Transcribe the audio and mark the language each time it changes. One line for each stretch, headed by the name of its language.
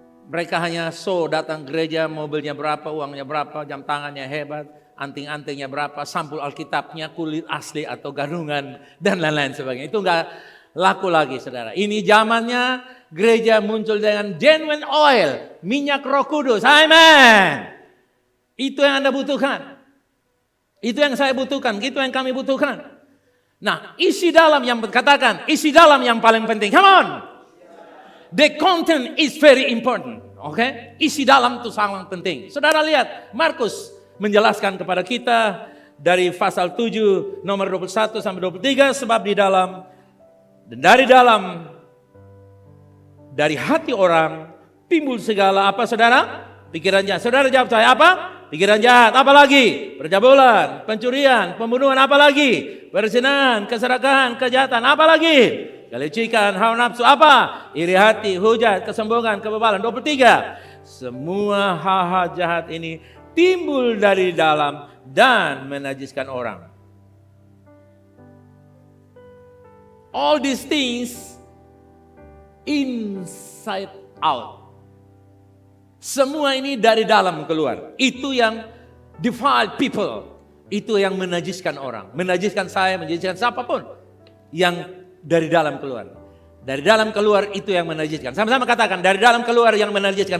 Indonesian: Mereka hanya show, datang gereja, mobilnya berapa, uangnya berapa, jam tangannya hebat, anting-antingnya berapa, sampul Alkitabnya kulit asli atau gadungan, dan lain-lain sebagainya. Itu enggak laku lagi, saudara. Ini zamannya gereja muncul dengan genuine oil, minyak Roh Kudus. Amen. Itu yang Anda butuhkan. Itu yang saya butuhkan, itu yang kami butuhkan. Nah, isi dalam yang katakan, isi dalam yang paling penting.
English: Come on. The content is very important.
Indonesian: Oke? Isi dalam itu sangat penting. Saudara lihat, Markus menjelaskan kepada kita dari pasal 7 nomor 21 sampai 23, sebab di dalam dan dari hati orang timbul segala apa saudara? Pikiran jahat. Saudara jawab saya apa? Pikiran jahat. Apa lagi? Percabulan, pencurian, pembunuhan, apa lagi? Perzinahan, keserakahan, kejahatan, apa lagi? Kelicikan, hawa nafsu, apa? Iri hati, hujat, kesombongan, kebebalan. 23. Semua hal-hal jahat ini timbul dari dalam dan menajiskan orang.
English: All these things inside out.
Indonesian: Semua ini dari dalam keluar. Itu yang
English: defile people.
Indonesian: Itu yang menajiskan orang. Menajiskan saya, menajiskan siapapun. Yang dari dalam keluar. Dari dalam keluar itu yang menajiskan. Sama-sama katakan, dari dalam keluar yang menajiskan.